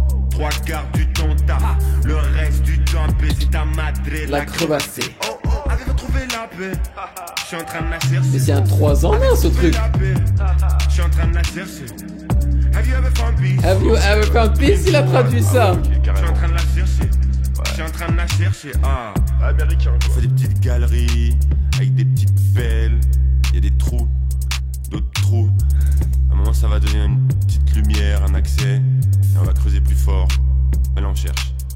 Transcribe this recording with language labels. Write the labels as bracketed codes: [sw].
[fr] Trois quarts du temps taf, le reste du temps baiser ta madre La crevassée. Avez-vous trouvé la paix? Je suis en train de la chercher. Mais c'est un 3 en 1 ce truc. Je suis en train de la chercher. [en] Have you ever found peace? Have you ever found peace? [fr] Il a traduit ça. Je suis en train de la chercher. Je suis en train de la chercher. Ah, américain. On fait des petites galeries avec des petites pelles. Il y a des trous, d'autres trous. À un moment, ça va donner une petite lumière, un accès. Et on va creuser plus fort. Mais là, on cherche.